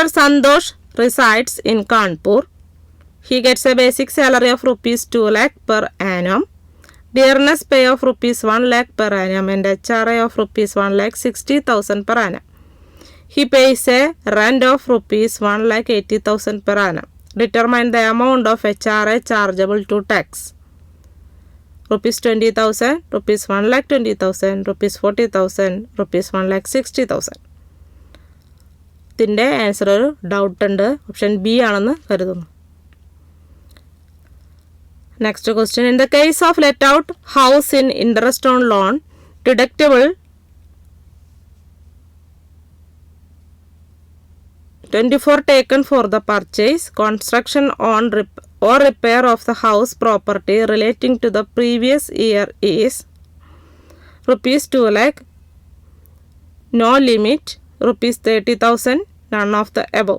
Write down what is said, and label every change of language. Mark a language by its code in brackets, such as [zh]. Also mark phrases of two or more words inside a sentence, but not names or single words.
[en] Santosh resides in Kanpur. He gets a basic salary of rupees 2 lakh per annum, dearness pay of rupees 1 lakh per annum and HRA of rupees 1 lakh 60,000 per annum. He pays a rent of rupees 1 lakh 80,000 per annum. Determine the amount of HRA chargeable to tax. Rupees 20,000, rupees 1 lakh 20,000, rupees 40,000, rupees 1 lakh 60,000. [ml] ഇതിൻ്റെ ആൻസർ ഒരു ഡൗട്ട് ഉണ്ട്, ഓപ്ഷൻ ബി ആണെന്ന് കരുതുന്നു. [en] next question. in the case of let out house in interest on loan deductible 24 taken for the purchase, construction on or repair of the house property relating to the previous year is rupees 2 lakh, no limit, rupees 30,000, none of the above.